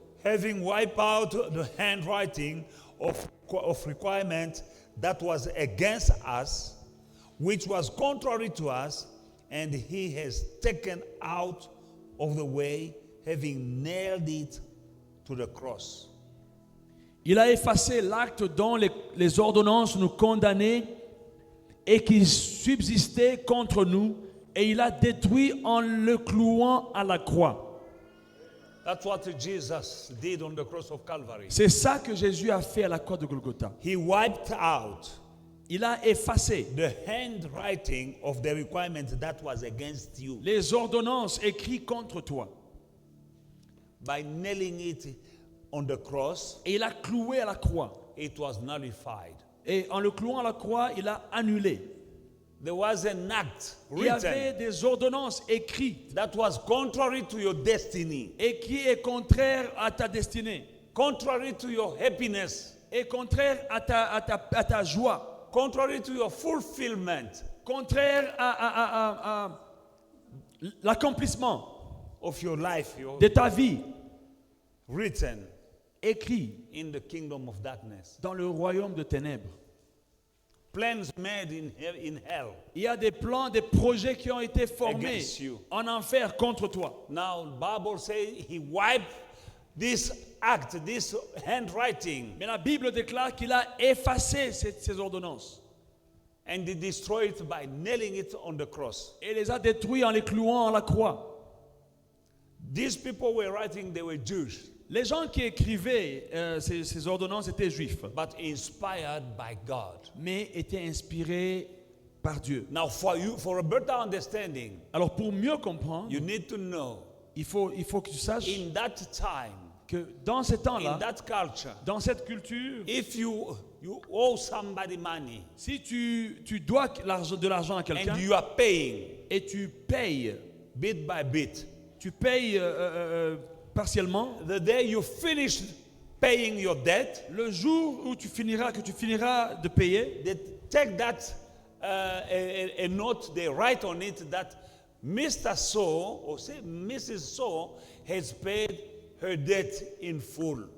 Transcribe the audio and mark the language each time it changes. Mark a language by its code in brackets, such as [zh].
[en] Having wiped out the handwriting of requirement that was against us, which was contrary to us, and he has taken out of the way, having nailed it to the cross. [fr] Il a effacé l'acte dont les ordonnances nous condamnaient et qui subsistait contre nous, et il a détruit en le clouant à la croix. [en] That's what Jesus did on the cross of Calvary. [fr] C'est ça que Jésus a fait à la croix de Golgotha. [en] He wiped out [fr] Il a effacé [en] the handwriting of the requirement that was against you [fr] les ordonnances écrites contre toi. [en] by nailing it on the cross. [fr] Et il a cloué à la croix. [en] It was nullified. [fr] Et en le clouant à la croix, il a annulé. [en] There was an act [fr] Il y avait [en] written [fr] des ordonnances écrites [en] that was contrary to your destiny, [fr] et qui est contraire à ta destinée, [en] contrary to your happiness, [fr] et contraire à ta joie, [en] contrary to your fulfillment [fr] contraire à l'accomplissement [en] of your life, [fr] de ta vie, [en] written [fr] écrit [en] in the kingdom of darkness. [fr] dans le royaume de ténèbres. [en] Plans made in hell. [fr] Il y a des plans, des projets qui ont été formés [en] Against you. [fr] en enfer contre toi. [en] Now, the Bible says he wiped this act, this handwriting, [fr] Mais la Bible déclare qu'il a effacé ces ordonnances [en] and he destroyed it by nailing it on the cross. [fr] et les a détruits en les clouant à la croix. [en] These people were writing, they were Jews, [fr] Les gens qui écrivaient ces ordonnances étaient juifs, [en] but inspired by God. [fr] mais étaient inspirés par Dieu. [en] Now, for a better understanding, [fr] Alors pour mieux comprendre, [en] you need to know [fr] il faut que tu saches [en] in that time, [fr] que dans ces [en] in [fr] temps-là, [en] that culture, [fr] dans cette culture, [en] if you owe somebody money [fr] si tu dois de l'argent à quelqu'un [en] and you are paying [fr] et tu payes, [en] bit by bit, [fr] tu payes partiellement, [en] the day you finish paying your debt, [fr] le jour où tu finiras de payer, [en] they take that a note, they write on it that Mr. So or say Mrs. So has paid her debt in full.